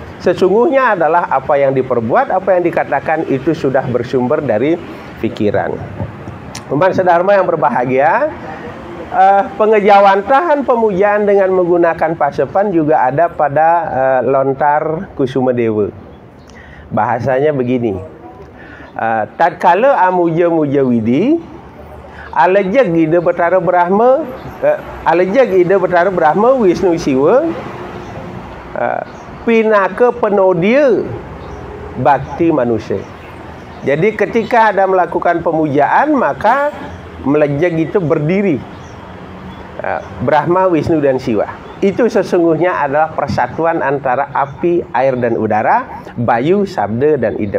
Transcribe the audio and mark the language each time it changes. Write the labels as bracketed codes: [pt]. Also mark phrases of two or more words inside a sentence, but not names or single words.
[id] Sesungguhnya adalah apa yang diperbuat, apa yang dikatakan itu sudah bersumber dari pikiran. Umat sedharma yang berbahagia, pengejawantahan pemujaan dengan menggunakan pasepan juga ada pada lontar Kusuma Dewa. Bahasanya begini, [ban] tatkala amuja muja widi, alejag ida betara Brahma, Wisnu Siwa, pinaka penodia bakti manusia. [id] Jadi ketika ada melakukan pemujaan, maka melejag itu berdiri Brahma, Wisnu dan Siwa. Itu sesungguhnya adalah persatuan antara api, air dan udara, bayu, sabda dan idep.